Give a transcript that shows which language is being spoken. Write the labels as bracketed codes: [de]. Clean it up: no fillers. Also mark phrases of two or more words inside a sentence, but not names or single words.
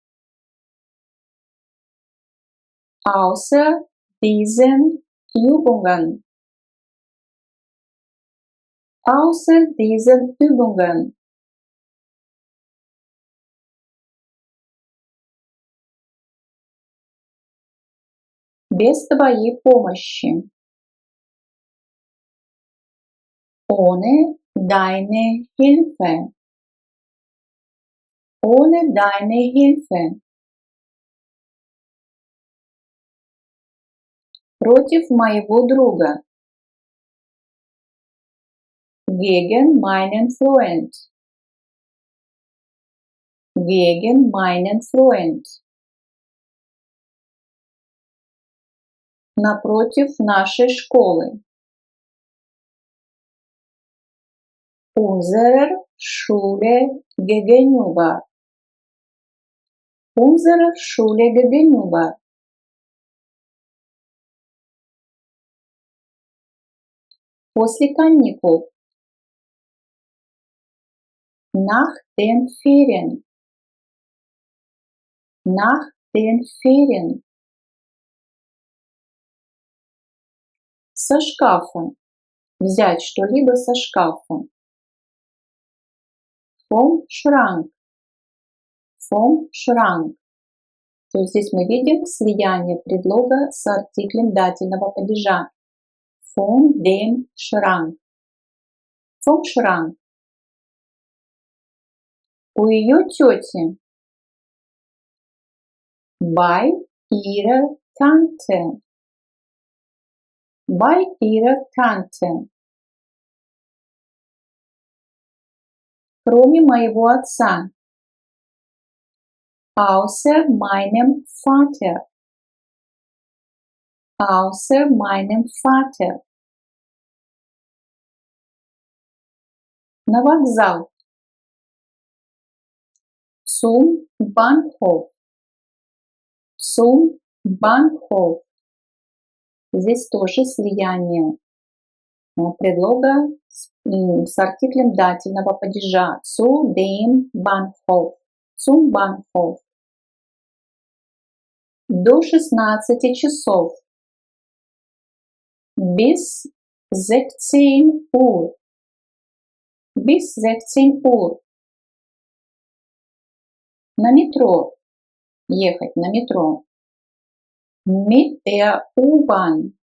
[de] Außer diesen Übungen. Außer diesen Übungen. [ru] Без твоей помощи. [de] Ohne deine Hilfe. Ohne deine Hilfe. [ru] Против моего друга. [de] Gegen meinen Freund. Gegen meinen Freund. [ru] Напротив нашей школы. [de] Unserer Schule gegenüber. Unserer Schule gegenüber. [ru] После каникул. [de] Nach den Ferien. Nach den Ferien. [ru] Со шкафа. Взять что-либо со шкафа. [de] Vom Schrank. Vom Schrank. [ru] То есть здесь мы видим слияние предлога с артиклем дательного падежа. [de] Von dem Schrank. Vom Schrank. [ru] У ее тети. [de] Bei ihrer Tante. Bei ihrer Tante. [ru] Кроме моего отца. [de] Außer meinem Vater. Außer meinem Vater. [ru] На вокзал. [de] Zum Bahnhof. Zum Bahnhof. [ru] Здесь тоже слияние предлога с артиклем дательного падежа. [de] Zu dem Bahnhof. Zum Bahnhof. [ru] До 16 часов. [de] Bis 16 Uhr. Bis 16 Uhr. [ru] На метро. Ехать на метро. [de] Mit der U-Bahn.